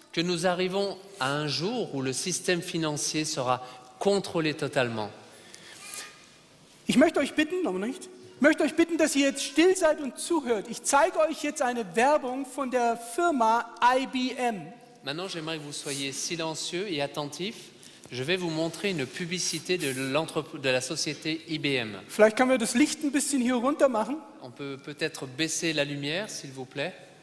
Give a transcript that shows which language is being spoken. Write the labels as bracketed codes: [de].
[fr] Que nous arrivons à un jour où le système financier sera contrôlé totalement. [de] Ich möchte euch bitten, aber nicht? Ich möchte euch bitten, dass ihr jetzt still seid und zuhört. Ich zeige euch jetzt eine Werbung von der Firma IBM. [fr] Maintenant, j'aimerais que vous soyez silencieux et attentifs. Je vais vous montrer une publicité de la société IBM. [de] Vielleicht können wir das Licht ein bisschen hier runter machen. [fr] On peut peut-être baisser la lumière, s'il vous plaît.